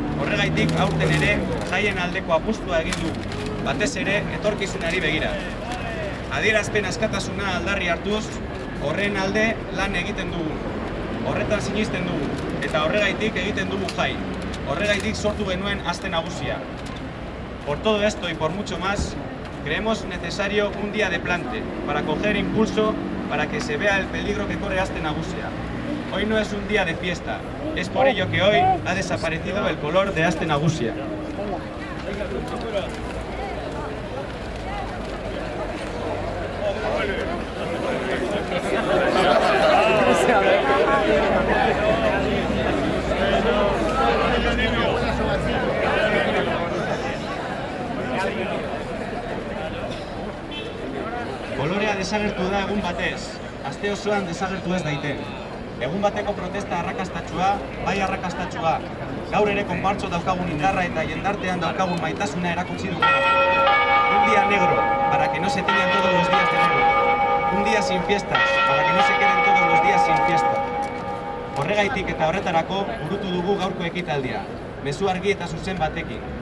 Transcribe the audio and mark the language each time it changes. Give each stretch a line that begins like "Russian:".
Basque: Horregaitik aurten ere jaien aldeko apustua egin dugu, batez ere etorkizunari begira. Adierazpen askatasuna aldarri hartuz, horren alde lan egiten dugu. Horretan sinisten dugu, eta horregaitik egiten dugu jai. Horregaitik sortu genuen Aste Nagusia.
Spanish: Por todo esto y por mucho más, creemos necesario un día de plante, para coger impulso, para que se vea el peligro que corre Aste Nagusia. Hoy no es un día de fiesta, es por ello que hoy ha desaparecido el color de Aste Nagusia.
Basque: Kolorea desagertu da egun batez, aste osoan desagertu ez daiten. Egun bateko protesta arrakastatsua, bai arrakastatsua. Gaur ere konpartso daukagun indarra eta jendartean daukagun maitasuna erakutsi dugu.
Spanish: Un día negro, para que no se tiñan todos los días de negro. Un día sin fiestas, para que no se queden todos los días sin fiesta.
Basque: Horregaitik eta horretarako burutu dugu gaurko ekitaldia. Mezu argi eta zuzen batekin.